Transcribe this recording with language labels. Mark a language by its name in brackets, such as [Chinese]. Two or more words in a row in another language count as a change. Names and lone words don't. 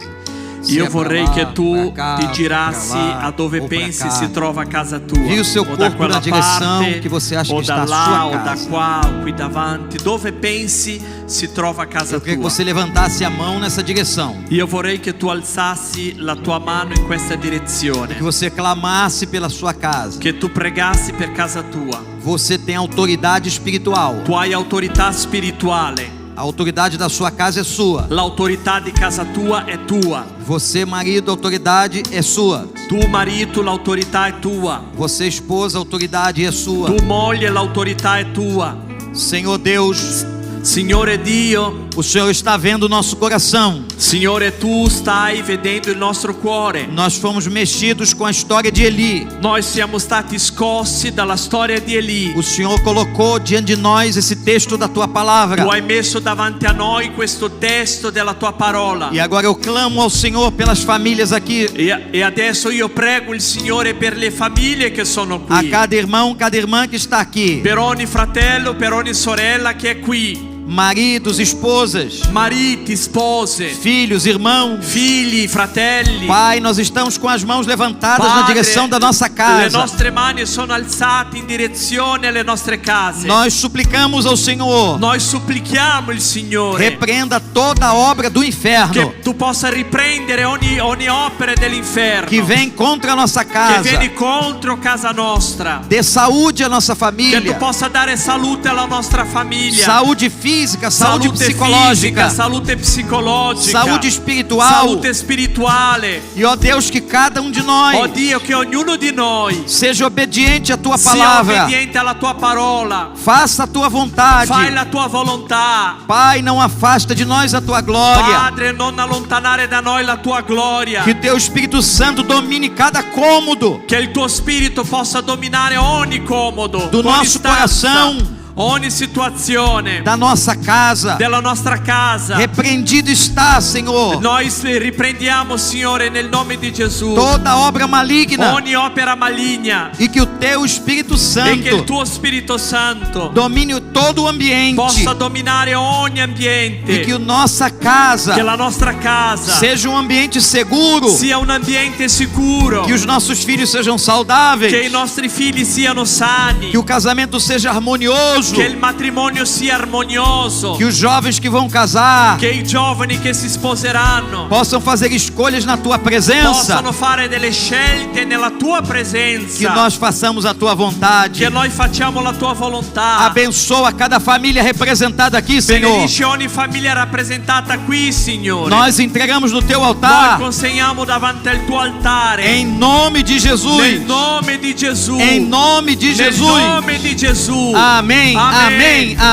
[Portuguese] Se [Italian] Io [Portuguese] é pra [Italian] vorrei [Portuguese] lá, [Italian] che tu [Portuguese] pra cá, [Italian] ti girassi [Portuguese] pra lá, [Italian] a dove [Portuguese] ou pra [Italian] pensi [Portuguese] cá. [Italian] si trova casa tua, [Portuguese] Vira o seu [Italian] o da [Portuguese] corpo [Italian] quella [Portuguese] na direção [Italian] parte, [Portuguese] que você acha [Italian] o [Portuguese] que está [Italian] da [Portuguese] a [Italian] là, [Portuguese] sua [Italian] o da [Portuguese] casa. [Italian] qua, o qui davanti, dove pensi si trova casa [Portuguese] Eu queria que [Italian] tua. [Portuguese] você levantasse a mão nessa direção. [Italian] Io vorrei che tu alzassi la tua mano in questa [Portuguese] Que [Italian] direzione, [Portuguese] você clamasse pela sua casa. [Italian] che tu pregassi per casa tua. [Portuguese] Você tem autoridade espiritual. [Italian] Tu hai autorità spirituale, [Portuguese] A autoridade da sua casa é sua. [Italian] l'autorità di casa tua è tua. [Portuguese] Você, marido, a autoridade é sua. [Italian] Tu marito, l'autorità è tua. [Portuguese] Você, esposa, a autoridade é sua. [Italian] Tu moglie, l'autorità è tua. [Portuguese] Senhor Deus, [Italian] Signore Dio, [Portuguese] o Senhor está vendo o nosso coração. [Italian] Signore, tu stai vedendo il nostro cuore. [Portuguese] Nós fomos mexidos com a história de Eli. [Italian] Noi siamo stati scossi dalla storia di Eli. [Portuguese] O Senhor colocou diante de nós esse texto da tua palavra. [Italian] Tu hai messo davanti a noi questo testo della tua parola. [Portuguese] E agora eu clamo ao Senhor pelas famílias aqui. [Italian] E adesso io prego il Signore per le famiglie che sono [Portuguese] A [Italian] qui. [Portuguese] cada irmão, cada irmã que está aqui. [Italian] Per ogni fratello, per ogni sorella che è qui. [Portuguese] Maridos, esposas, [Italian] Mariti, spose, [Portuguese] filhos, irmãos. [Italian] figli, fratelli. [Portuguese] Pai, nós estamos com as mãos levantadas na [Italian] Padre, [Portuguese] direção da nossa [Italian] le [Portuguese] casa. [Italian] nostre mani sono alzate in direzione alle nostre case. [Portuguese] Nós suplicamos ao Senhor, [Italian] Noi supplichiamo il Signore [Portuguese] repreenda toda a obra do inferno [Italian] che tu possa riprendere ogni opera dell'inferno [Portuguese] que vem contra a nossa [Italian] che [Portuguese] casa. [Italian] vieni contro casa nostra. [Portuguese] Dê saúde à nossa [Italian] Che tu [Portuguese] família, [Italian] possa dare salute alla nostra famiglia. [Portuguese] saúde física, saúde [Italian] Salute [Portuguese] psicológica, [Italian] fisica, salute psicologica, [Portuguese] saúde espiritual. [Italian] salute spirituale. [Portuguese] E ó Deus, que cada um de [Italian] Oh [Portuguese] nós [Italian] Dio, che ognuno di noi [Portuguese] seja obediente à tua [Italian] sia [Portuguese] palavra, [Italian] obbediente alla tua parola. [Portuguese] faça a tua vontade. [Italian] Fai la tua volontà. [Portuguese] Pai, não afasta de nós a tua glória. [Italian] Padre, non allontanare da noi la tua gloria. [Portuguese] Que teu Espírito Santo domine cada cômodo [Italian] Che il tuo spirito possa dominare ogni comodo, [Portuguese] do [Italian] ogni [Portuguese] nosso [Italian] stanza, [Portuguese] coração, [Italian] ogni situazione [Portuguese] da nossa casa. [Italian] della nostra casa. [Portuguese] Repreendido está, Senhor, [Italian] Noi riprendiamo, Signore, nel nome di Gesù, [Portuguese] toda obra maligna [Italian] ogni opera maligna [Portuguese] e que o teu Espírito [Italian] e che il [Portuguese] Santo [Italian] tuo Spirito Santo [Portuguese] domine todo o ambiente [Italian] possa dominare ogni [Portuguese] e [Italian] ambiente, [Portuguese] que a nossa casa [Italian] che la nostra casa [Portuguese] seja um ambiente seguro, [Italian] sia un ambiente sicuro, [Portuguese] que os nossos filhos sejam [Italian] che i [Portuguese] saudáveis, [Italian] nostri figli siano sani, [Portuguese] que o casamento seja harmonioso, harmonioso. [Italian] Che il matrimonio sia armonioso. [Portuguese] Que os jovens que vão casar [Italian] Che i giovani che si sposeranno [Portuguese] possam fazer escolhas na tua presença. [Italian] possano fare delle scelte nella tua [Portuguese] Que [Italian] presenza. [Portuguese] nós façamos a tua vontade. [Italian] Che noi facciamo la tua volontà. [Portuguese] Abençoa cada família representada aqui, Senhor. [Italian] Benedici ogni famiglia rappresentata qui, Signore. [Portuguese] Nós entregamos no teu [Italian] Noi [Portuguese] altar. [Italian] consegniamo davanti al tuo altare. [Portuguese] Em nome de [Italian] Nel [Portuguese] Jesus. [Italian] nome di Gesù. [Portuguese] Em nome de [Italian] Nel [Portuguese] Jesus. [Italian] nome di Gesù. [Portuguese] Amém, amém, [Italian] Amen.